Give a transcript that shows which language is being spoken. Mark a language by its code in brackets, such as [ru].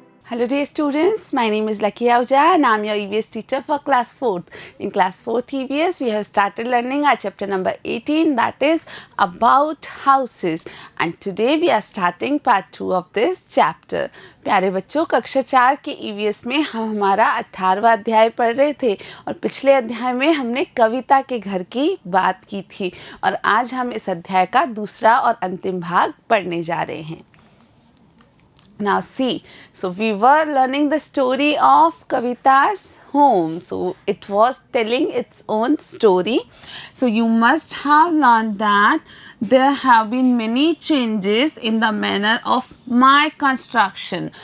[en] Hello dear students, my name is Lucky Ahuja and I am your EVS teacher for class 4th. In class 4th EVS, we have started learning our chapter number 18, that is about houses, and today we are starting part 2 of this chapter. [hi] प्यारे बच्चों, कक्षा 4 के EVS में हम हमारा 18वां अध्याय पढ़ रहे थे और पिछले अध्याय में हमने कविता के घर की बात की थी और आज हम इस अध्याय का दूसरा और अंतिम भाग पढ़ने जा रहे हैं. [en] Now see, so we were learning the story of Kavita's home. So it was telling its own story. So you must have learned that there have been many changes in the manner of my construction.